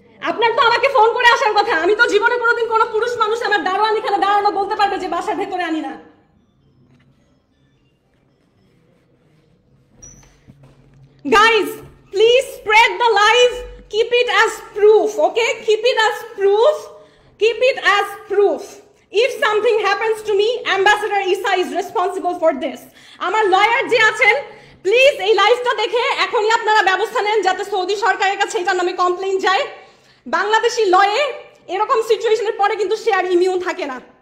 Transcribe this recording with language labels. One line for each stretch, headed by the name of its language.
Bangla: আপনার তো আমাকে ফোন করে আসার কথা। আমি তো জীবনে কোনোদিন কোনো পুরুষ মানুষ আমার দারোয়ান এখানে দাঁড়ানো বলতে পারবে যে বাসার ভেতরে আনি না।
English: Guys, please spread the live, keep it as proof, okay? Keep it as proof, keep it as proof. If something happens to me, Ambassador Isa is responsible for this.
Bangla: আমার লয়ার যে আছেন, প্লিজ এই লাইভটা দেখে এখনই আপনারা ব্যবস্থা নেন যাতে সৌদি সরকারের কাছে এটার নামে কমপ্লেইন যায়। বাংলাদেশি লয়ে এরকম সিচুয়েশনের পরে কিন্তু সে আর ইমিউন থাকে না।